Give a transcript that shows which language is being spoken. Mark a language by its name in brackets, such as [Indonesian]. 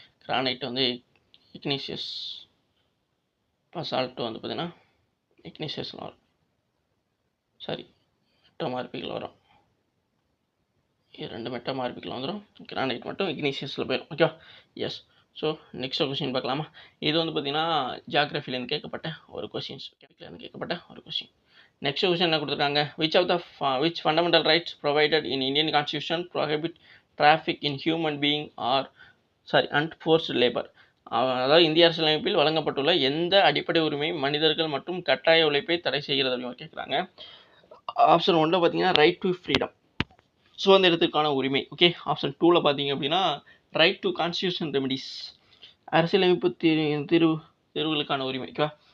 [Tamil] Granite வந்து Ignatius, பசால்ட்டு வந்து பார்த்திங்கன்னா இக்னீஷியஸில் வரும், சாரி மெட்டோமார்பிக்கில் வரும். இது 2 மெட்டோமார்பிக்கில் வந்துடும். கிரானைட் மட்டும் இக்னீஷியஸில் போயிடும். Okay, S. So next question பார்க்கலாமா? இது வந்து பார்த்திங்கன்னா ஜியாகிரஃபிலேருந்து கேட்கப்பட்ட ஒரு கொஸ்டின்ஸ், கேட்கப்பட்ட ஒரு கொஸ்டின். நெக்ஸ்ட் கொஸ்டின் என்ன கொடுத்துருக்காங்க? [English] which fundamental rights provided in Indian Constitution prohibit traffic in human being and forced labor? [Tamil] அதாவது இந்திய அரசியலமைப்பில் வழங்கப்பட்டுள்ள எந்த அடிப்படை உரிமை மனிதர்கள் மற்றும் கட்டாய உழைப்பை தடை செய்கிறது அப்படின்னு கேட்குறாங்க. ஆப்ஷன் 1ல் பார்த்தீங்கன்னா ரைட் டு ஃப்ரீடம், சுதந்திரத்திற்கான உரிமை. ஓகே. ஆப்ஷன் 2ல் பார்த்தீங்க அப்படின்னா ரைட் டு கான்ஸ்டியூஷன் ரெமிடிஸ், அரசியலமைப்பு தீர்வுகளுக்கான உரிமை. ஓகேவா.